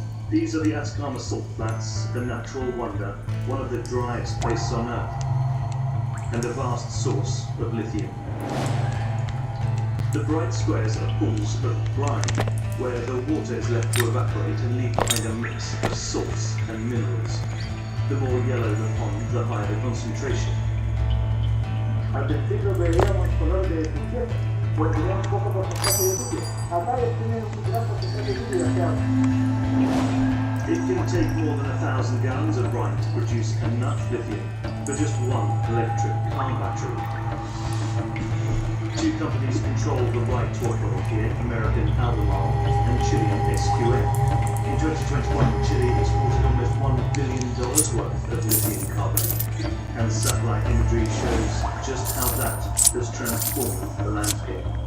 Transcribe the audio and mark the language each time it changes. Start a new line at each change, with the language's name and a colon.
English: These are the Atacama salt flats, a natural wonder, one of the driest places on Earth, and a vast source of lithium. The bright squares are pools of brine, where the water is left to evaporate and leave behind a mix of salts and minerals. The more yellow the pond, the higher the concentration.
Spanish: Al principio veíamos color de litio, pues tenía un poco porcentaje de litio. Acá tiene un gran porcentaje de litio, o sea.
English: It can take more than 1,000 gallons of brine to produce enough lithium for just one electric car battery. Two companies control the right to operate here, American Albemarle and Chilean SQM. In 2021, Chile exported almost $1 billion worth of lithium carbonate, and satellite imagery shows just how that has transformed the landscape.